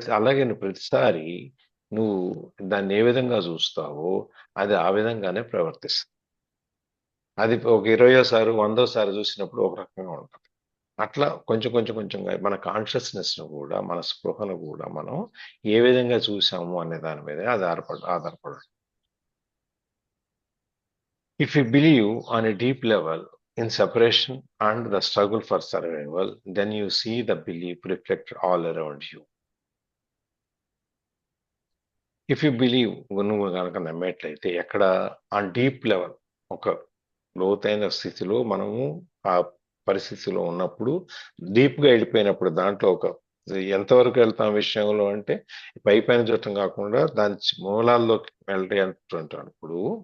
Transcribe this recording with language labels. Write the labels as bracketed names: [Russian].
[Telugu] అలాగే నువ్వు ప్రతిసారి నువ్వు దాన్ని ఏ విధంగా చూస్తావో అది ఆ విధంగానే ప్రవర్తిస్తుంది. అది ఒక 20వ సారి 100వ సారి చూసినప్పుడు ఒక రకంగా ఉంటుంది. అట్లా కొంచెం కొంచెంగా మన కాన్షియస్నెస్ను కూడా, మన స్పృహను కూడా మనం ఏ విధంగా చూసాము అనే దాని మీదే ఆధారపడాలి. [English] If you believe on a deep level in separation and the struggle for survival, then you see the belief reflected all around you. If you believe, [Telugu] నువ్వు కనుక నమ్మేట్లయితే, ఎక్కడ ఆ డీప్ లెవెల్, ఒక లోతైన స్థితిలో మనము ఆ పరిస్థితిలో ఉన్నప్పుడు డీప్గా వెళ్ళిపోయినప్పుడు దాంట్లో ఒక ఎంతవరకు వెళ్తాం విషయంలో అంటే పైన చూడటం కాకుండా దాని మూలాల్లోకి వెళ్ళేటప్పుడు